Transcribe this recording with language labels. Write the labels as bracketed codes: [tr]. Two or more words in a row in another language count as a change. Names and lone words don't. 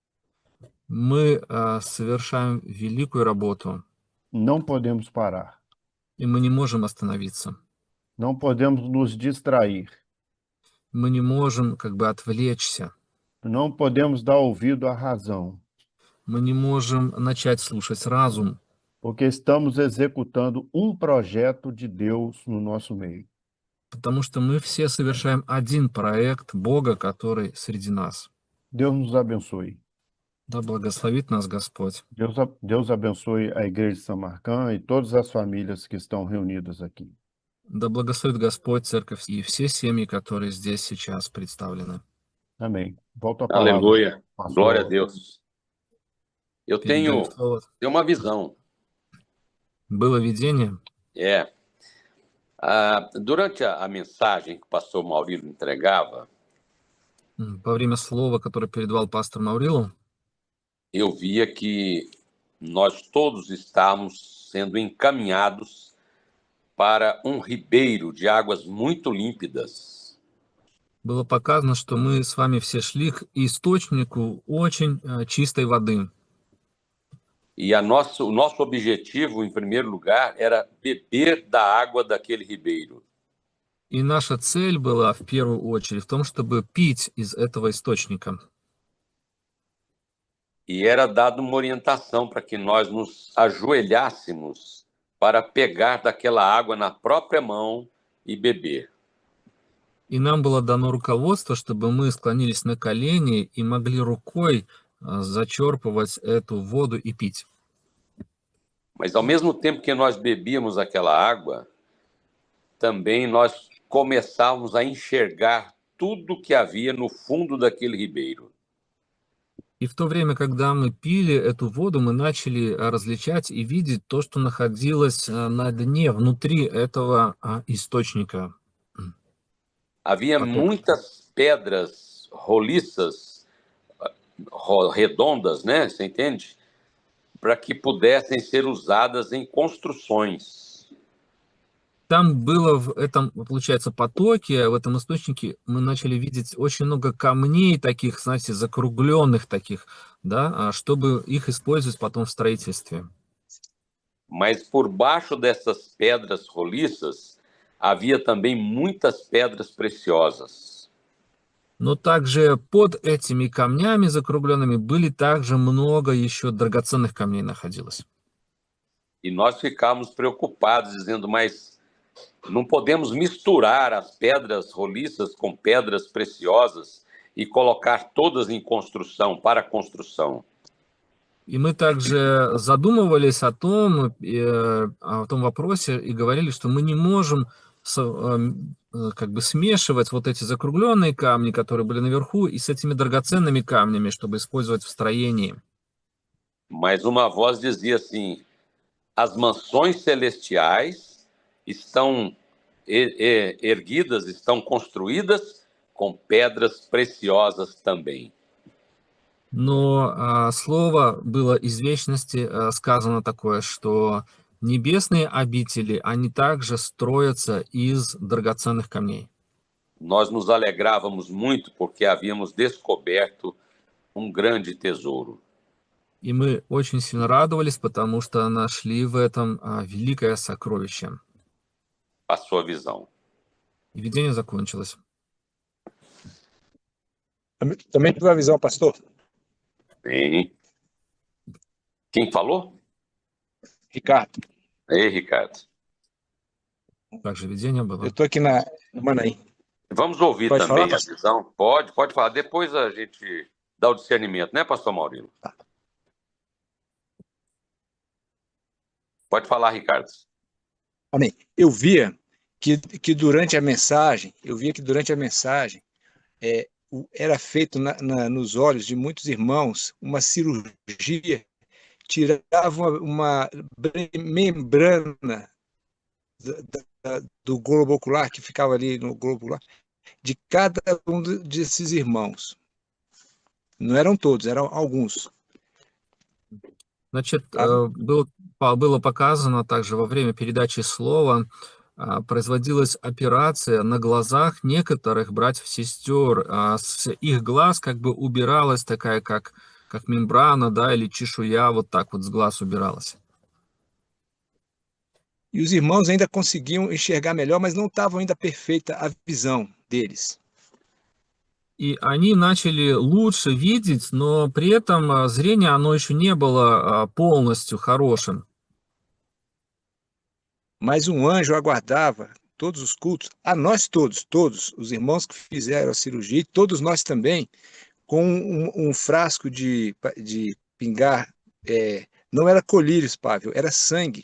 [ru] Мы совершаем великую работу, [pt] Não podemos parar. [ru] и мы не можем остановиться. [pt] Não podemos nos distrair. [ru] Мы не можем как бы отвлечься. [pt] Não podemos dar ouvido à razão, [ru] Мы не можем начать слушать разум, [pt] porque estamos executando um projeto de Deus no nosso meio. [ru] потому что мы все совершаем один проект Бога, который среди нас. [pt] Deus nos abençoe. [ru] Да благословит нас Господь. [pt] Deus abençoe a Igreja de Samarcã e todas as famílias que estão reunidas aqui. [ru] Да благословит Господь Церковь и все семьи, которые здесь сейчас представлены. [pt] Amém. Volto a palavra. Aleluia. Pastor. Glória a Deus. Eu [ru] Передаю [pt] tenho [ru] слово. [pt] uma visão. [ru] Было видение. [pt] Durante a mensagem que o pastor Maurílio entregava, [ru] Во время слова, которое передавал пастор Маурилу, [pt] eu via que nós todos estávamos sendo encaminhados para um ribeiro de águas muito límpidas. [ru] было показано, что мы с вами все шли к источнику очень чистой воды. [pt] E o nosso objetivo, em primeiro lugar, era beber da água daquele ribeiro. [ru] И наша цель была в первую очередь в том, чтобы пить из этого источника. [pt] E era dada uma orientação para que nós nos ajoelhássemos para pegar daquela água na própria mão e beber. [ru] И нам было dano руководство, чтобы мы склонились на колени и могли рукой зачерпывать эту воду и пить. [pt] Mas ao mesmo tempo que nós bebíamos aquela água, também nós começávamos a enxergar tudo que havia no fundo daquele ribeiro. [ru] И в то время, когда мы пили эту воду, мы начали различать и видеть то, что находилось на дне, внутри этого источника. [pt] Havia muitas pedras roliças, redondas, né? Você entende? Para que pudessem ser usadas em construções. [ru] Там было в этом, получается, потоке, в этом источнике мы начали видеть очень много камней таких, знаете, закругленных таких, да, чтобы их использовать потом в строительстве. [pt] Mas por baixo dessas pedras roliças havia também muitas pedras preciosas. [ru] Но также под этими камнями закругленными были также много еще драгоценных камней находилось. [pt] E nós ficávamos preocupados, dizendo, mas não podemos misturar as pedras roliças com pedras preciosas e colocar todas em construção, para a construção. [ru] И мы также задумывались о том вопросе и говорили, что мы не можем как бы смешивать вот эти закругленные камни, которые были наверху, и с этими драгоценными камнями, чтобы использовать в строении. [pt] Mas uma voz dizia assim: as mansões celestiais estão erguidas, estão construídas com pedras preciosas também. [ru] Но слово было из вечности сказано такое, что небесные обители, они также строятся из драгоценных камней. [pt] Nós nos alegrávamos muito porque havíamos descoberto grande tesouro. [ru] И мы очень сильно радовались, потому что нашли в этом великое сокровище. [pt] Passou a visão. [ru] И видение закончилось. [pt] Também tive a visão, pastor. Bem. Quem falou? Ricardo. Ei, Ricardo. [ru] Также видение было. [pt] Eu estou aqui na Manaim. Vamos ouvir Pode também falar, a visão? Pode falar. Depois a gente dá o discernimento, né, pastor Maurílio? Pode falar, Ricardo. Amém. Eu via que durante a mensagem, era feito nos olhos de muitos irmãos uma cirurgia, tirava uma membrana do globo ocular, que ficava ali no globo ocular, de cada um desses irmãos. Não eram todos, eram alguns. [ru] Значит, было показано также во время передачи слова, производилась операция на глазах некоторых братьев-сестер. С их глаз как бы убиралась такая, как мембрана, да, или чешуя, вот так вот с глаз убиралась. [pt] E os irmãos ainda conseguiam enxergar melhor, mas não estavam ainda perfeita a visão deles. [ru] И они начали лучше видеть, но при этом зрение, оно еще не было полностью хорошим. [pt] Mas um anjo aguardava todos os cultos, a nós todos, os irmãos que fizeram a cirurgia, e todos nós também, com um frasco de pingar, não era colírios, Pável, era sangue.